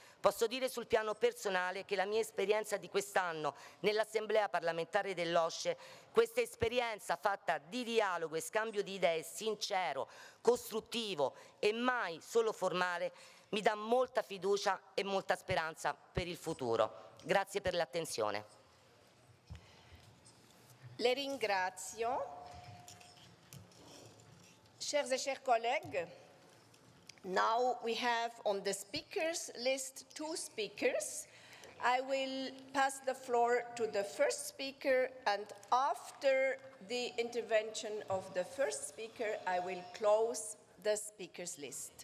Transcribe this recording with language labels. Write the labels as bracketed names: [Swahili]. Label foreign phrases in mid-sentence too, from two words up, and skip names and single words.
[Italian] Posso dire sul piano personale che la mia esperienza di quest'anno nell'Assemblea parlamentare dell'OSCE, questa esperienza fatta di dialogo e scambio di idee sincero, costruttivo e mai solo formale, mi dà molta fiducia e molta speranza per il futuro. Grazie per l'attenzione. Le ringrazio. [French] Chers et chers collègues, [English] now we have on the speakers list 2 speakers. I will pass the floor to the first speaker, and after the intervention of the first speaker, I will close the speakers list.